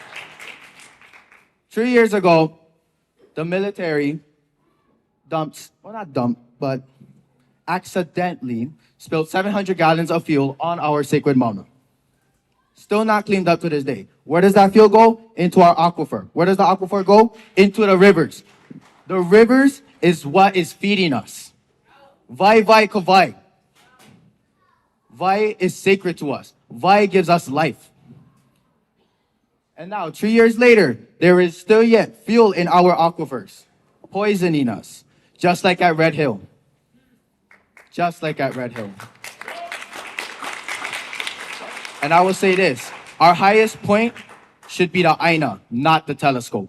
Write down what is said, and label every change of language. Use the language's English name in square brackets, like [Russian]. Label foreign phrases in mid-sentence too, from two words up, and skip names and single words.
[English] 3 years ago, the military accidentally spilled 700 gallons of fuel on our sacred Mauna. Still not cleaned up to this day. Where does that fuel go? Into our aquifer. Where does the aquifer go? Into the rivers. The rivers is what is feeding us. [Hawaiian] Vai kavai. [English] Vai is sacred to us. Vai gives us life. And now, 3 years later, there is still yet fuel in our aquifers, poisoning us, just like at Red Hill. Just like at Red Hill. And I will say this, our highest point should be the aina, not the telescope.